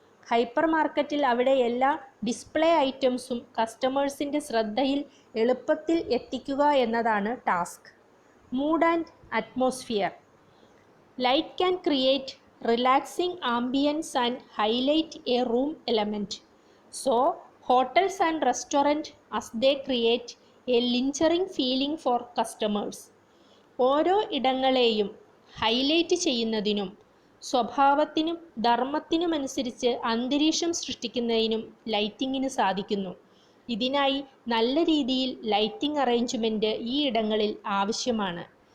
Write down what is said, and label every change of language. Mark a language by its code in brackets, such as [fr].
[ml] Hyper മാർക്കറ്റിൽ അവിടെ എല്ലാ ഡിസ്പ്ലേ ഐറ്റംസും കസ്റ്റമേഴ്സിൻ്റെ ശ്രദ്ധയിൽ എളുപ്പത്തിൽ എത്തിക്കുക എന്നതാണ് task. [en] Mood and atmosphere. Light can create relaxing ambience and highlight a room element. So hotels and restaurant as they create a lingering feeling for customers. [ml] ഓരോ ഇടങ്ങളെയും highlight ചെയ്യുന്നതിനും സ്വഭാവത്തിനും ധർമ്മത്തിനുമനുസരിച്ച് അന്തരീക്ഷം സൃഷ്ടിക്കുന്നതിനും ലൈറ്റിങ്ങിന് സാധിക്കുന്നു. ഇതിനായി നല്ല രീതിയിൽ ലൈറ്റിംഗ് അറേഞ്ച്മെൻറ്റ് ഈ ഇടങ്ങളിൽ ആവശ്യമാണ്.